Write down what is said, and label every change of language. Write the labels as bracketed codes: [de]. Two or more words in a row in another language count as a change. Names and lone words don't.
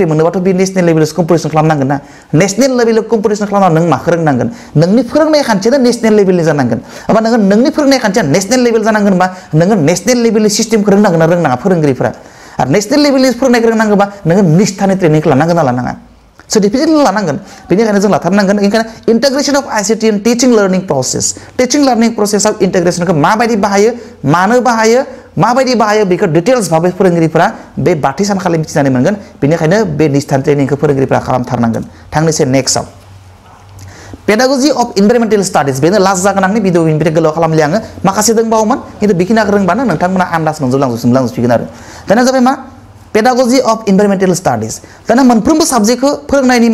[brx] मोननोबाथ' बे [en] national level [brx] कम्पिटिशन खालामनांगोन ना [en] national level [brx] कम्पिटिशन खालामना नों माखौ रोंनांगोन नोंनि फोरोंनाय खान्थियानो [en] national level [brx] जानांगोन एबा नोंनि फोरोंनाय खान्थिया [en] national level [brx] जानांगोन बा नोङो [en] national level [brx] सिस्टेमखौ रोंनांगोन ना रोंनाङा फोरोंगिरिफोरा आरो [en] national level [brx] फोरोंनायखौ रोंनांगौबा नोङो निस्थानि ट्रेनिंखौ लानांगोन ना लानाङा सर्टिफिकेट लानांगोन बेनिखायनो जों लाथारनांगोन ओंखायनो [en] integration of ICT in teaching learning process [brx] इंटीग्रेशनखौ माबायदि बाहायो मानो बाहायो माबायदि बाहायो बेखौ डिटेल्स भाबै फोरोंगिरिफोरा बे 5थि सानखालि मिथिनानै मोनगोन बेनिखायनो बे निस्थानि ट्रेनिंखौ फोरोंगिरिफोरा खालामथारनांगोन थांनोसै नेक्स्टआव [en] Pedagogy of Environmental Studies [brx] बेनो लास्ट जागोन आंनि भिडिअ इनभाइट गोलाव खालामलि आङो माखासे दंबावोमोन खिन्थु बेखिनिखौ रोंबानो नोंथांमोना आन्दाज मोनजोबलांजोबसिगोन आरो दाना जाबाय मा [en] Pedagogy of Environmental Studies [brx] दाना मोनफ्रोमबो साबजेक्टखौ फोरोंनायनि